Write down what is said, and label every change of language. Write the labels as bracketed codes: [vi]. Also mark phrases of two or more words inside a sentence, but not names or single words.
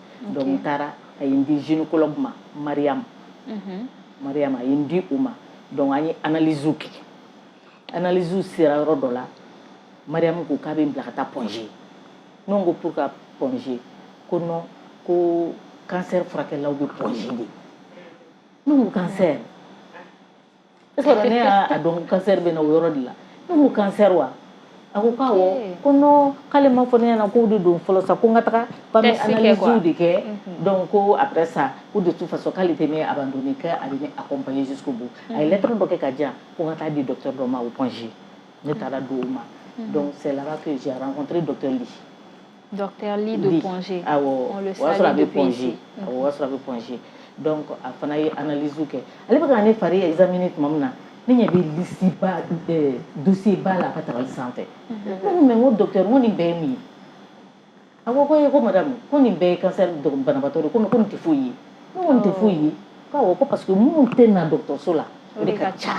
[bm] Donc n taara a ye n di gynécologue ma Mariam a ye n di o ma donc an ye analyses kɛ analyses sera yɔrɔ dɔ la Mariam ko k'a bɛ n bila ka taa Pongé ne ko pourquoi Pongé ko non ko cancer furakɛlaw bɛ Pongé de ne ko cancer [fr] est-ce que [bm] ne y'a dɔn cancer bɛ na o yɔrɔ de la ne ko cancer wa a ko k'awɔ ko non k'ale ma fɔ ne ɲɛna k'o de don fɔlɔ sa ko n ka taga k'an bɛ analyses de kɛ donc ko [fr] après ça [bm] ko [fr] de toute façon [bm] k'ale tɛ ne abandonné k'a bɛ ne accompagner [fr] jusqu'au bout [bm] a ye lettre dɔ kɛ ka di yan ko n ka taa di docteur dɔ ma o Pongé ne taara di o ma. [fr] Donc c'est là-bas que j'ai rencontré Docteur Ly. Docteur Ly de Pongé. On le salue depuis ici. [bm] O y'a sɔrɔ a bɛ Pongé. Donc a fana ye analyse kɛ ale bɛ ka ne fari examiner tuma min na ne ɲɛ bɛ liste ba dossier ba la a ka tabali sanfɛ. Ne ko mais n ko docteur n ko nin bɛɛ ye mun ye a ko ko madame ko nin bɛɛ ye cancer banabaatɔ de ko nin tɛ foyi ye ne ko nin tɛ foyi ye k'awɔ ko [fr] parce que [bm] minnu tɛ na dɔgɔtɔrɔso la o de ka ca.